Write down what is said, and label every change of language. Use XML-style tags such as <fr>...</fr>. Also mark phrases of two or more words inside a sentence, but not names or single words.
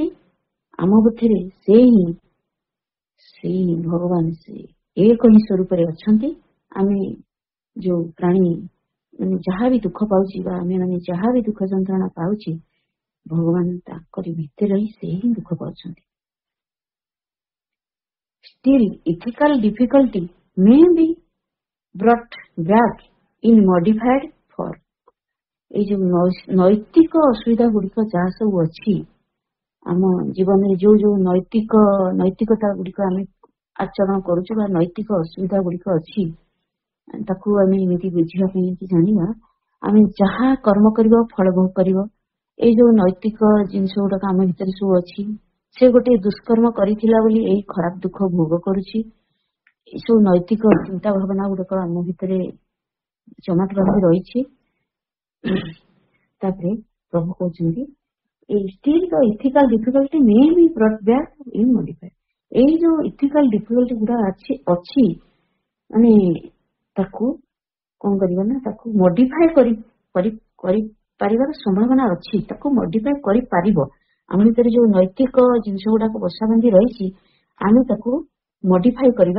<or>ଆମ ମଧ୍ୟରେ ସେଇ ଭଗବାନ ସେ ଏକ ହିଁ ସ୍ୱରୂପରେ ଅଛନ୍ତି। ଆମେ ଯୋଉ ପ୍ରାଣୀ ମାନେ ଯାହା ବି ଦୁଃଖ ପାଉଛି ବା ଆମେ ମାନେ ଯାହା ବି ଦୁଃଖ ଯନ୍ତ୍ରଣା ପାଉଛି, ଭଗବାନ ତାଙ୍କରି ଭିତରେ ରହି ସେ ହିଁ ଦୁଃଖ ପାଉଛନ୍ତି।</or> <en>Still, ethical difficulty may be brought back in modified form.</en> <or>ଏଇ ଯୋଉ ନୈତିକ ଅସୁବିଧା ଗୁଡିକ ଯାହା ସବୁ ଅଛି ଆମ ଜୀବନରେ, ଯୋଉ ନୈତିକତା ଗୁଡିକ ଆମେ ଆଚରଣ କରୁଛୁ ବା ନୈତିକ ଅସୁବିଧା ଗୁଡିକ ଅଛି, ତାକୁ ଆମେ ଏମିତି ବୁଝିବା ପାଇଁ କି ଜାଣିବା, ଆମେ ଯାହା କର୍ମ କରିବ ଫଳ ଭୋଗ କରିବ। ଏଇ ଯୋଉ ନୈତିକ ଜିନିଷ ଗୁଡାକ ଆମ ଭିତରେ ସବୁ ଅଛି, ସେ ଗୋଟେ ଦୁଷ୍କର୍ମ କରିଥିଲା ବୋଲି ଏଇ ଖରାପ ଦୁଃଖ ଭୋଗ କରୁଛି। ଏସବୁ ନୈତିକ ଚିନ୍ତା ଭାବନା ଗୁଡାକ ଆମ ଭିତରେ ଜମାଟ ବାନ୍ଧି ରହିଛି। ତାପରେ ପ୍ରଭୁ କହୁଛନ୍ତି</or> <en>still the ethical difficulty may be brought back in modified.</en> <or>ଏଇ ଯୋଉ</or> <en>ethical difficulty</en> <or>ଗୁଡା ଅଛି ମାନେ ତାକୁ କଣ କରିବା ନା, ତାକୁ modify କରିପାରିବାର ସମ୍ଭାବନା ଅଛି। ତାକୁ modify କରିପାରିବ। ଆମ ଭିତରେ ଯୋଉ ନୈତିକ ଜିନିଷ ଗୁଡାକ ବସା ବାନ୍ଧି ରହିଛି, ଆମେ ତାକୁ modify କରିବା।</or>